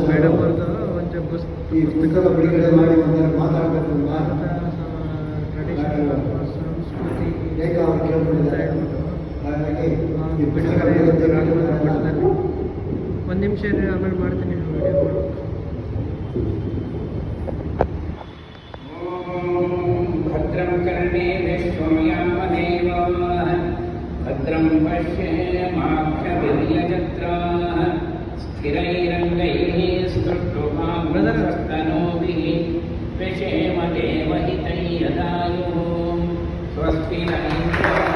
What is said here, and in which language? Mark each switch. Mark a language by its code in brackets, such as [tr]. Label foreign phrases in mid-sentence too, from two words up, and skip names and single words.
[kn] ಮೇಡಮ್ ಅವ್ರದ್ದು ಒಂದು ಈ ಪುಸ್ತಕ ಬಿಡುಗಡೆ ಮಾಡಿ ಒಂದೆರಡು ಮಾತಾಡಬೇಕು ಅಂತ ಟ್ರೆಡಿಷನಲ್ ಸಂಸ್ಕೃತಿ ರೇಖ ಅವರು ಕೇಳ್ಕೊಂಡಿದ್ದಾರೆ. ಹಾಗಾಗಿ ಈ ಪುಸ್ತಕ ಬಿಡುಗಡೆ ಒಂದು ನಿಮಿಷ ಆಮೇಲೆ ಮಾಡ್ತೀನಿ ವಿಡಿಯೋ. [sa] ಭದ್ರಂ ಕರ್ಣೇಭಿಶ್ವಯಾಮದೇವ ಭದ್ರಂ ಪಶ್ಯೇಮಾಕ್ಷಭಿರ್ಯಜತ್ರಾಃ ಸ್ಥಿರೈರಂಗೈಃ ಸ್ತುಷ್ಟುವಾಗ್ರದಸ್ತನೂಭಿः व्यशेम देवहितैर्यदायुः स्वस्ति न इन्द्रो